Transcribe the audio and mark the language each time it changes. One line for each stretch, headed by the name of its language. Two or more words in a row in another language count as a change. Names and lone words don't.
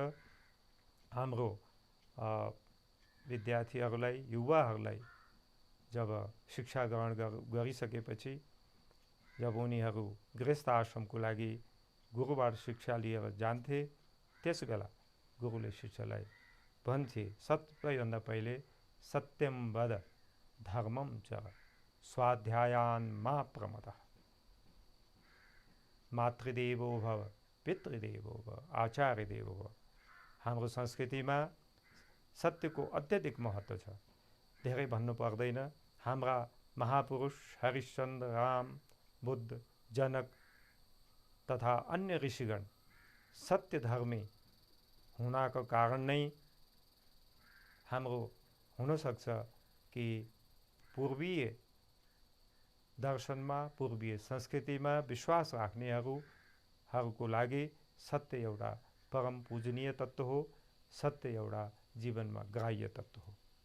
Nepali: हाम्रो विद्यार्थीहरूलाई, युवाहरूलाई जब शिक्षा ग्रहण गरिसकेपछि, जब उनीहरू गृहस्थ आश्रमको लागि गुरुबाट शिक्षा लिएर जान्थे, त्यस बेला गुरुले शिष्यलाई भन्थे, सबैभन्दा पहिले
Sanskrit: सत्यम वद धर्मम च स्वाध्यायान् मा प्रमदः, मातृदेवो भव पितृदेवो भव आचार्य देवो भव।
Nepali: हाम्रो संस्कृतिमा सत्यको अत्यधिक महत्त्व छ, धेरै भन्नु पर्दैन। हाम्रा महापुरुष हरिश्चन्द्र, राम, बुद्ध, जनक तथा अन्य ऋषिगण सत्यधर्मी हुनाको कारण नै हाम्रो हुनसक्छ कि पूर्वीय दर्शनमा, पूर्वीय संस्कृतिमा विश्वास राख्नेहरूको लागि सत्य एउटा परम पूजनीय तत्त्व हो, सत्य एउटा जीवनमा ग्राह्य तत्त्व हो।